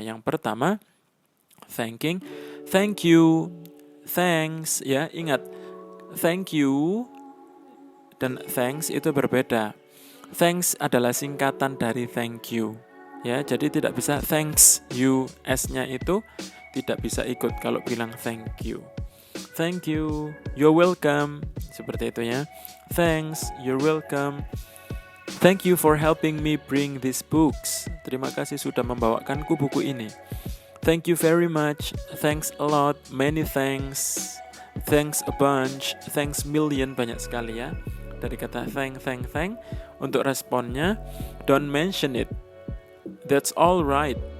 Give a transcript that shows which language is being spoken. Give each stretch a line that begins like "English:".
Indonesian: Yang pertama, thanking,
English: thank you,
Indonesian: thanks, ya ingat, thank you dan thanks itu berbeda. Thanks adalah singkatan dari
English: thank you.
Indonesian: Ya, jadi tidak bisa
English: thanks you,
Indonesian: S-nya itu tidak bisa ikut kalau bilang thank you.
English: Thank you, you're welcome.
Indonesian: Seperti itu ya.
English: Thanks, you're welcome. Thank you for helping me bring these books.
Indonesian: Terima kasih sudah membawakanku buku ini.
English: Thank you very much. Thanks a lot. Many thanks. Thanks a bunch. Thanks million,
Indonesian: banyak sekali ya. Dari kata
English: thank.
Indonesian: Untuk responnya,
English: don't mention it. That's all right.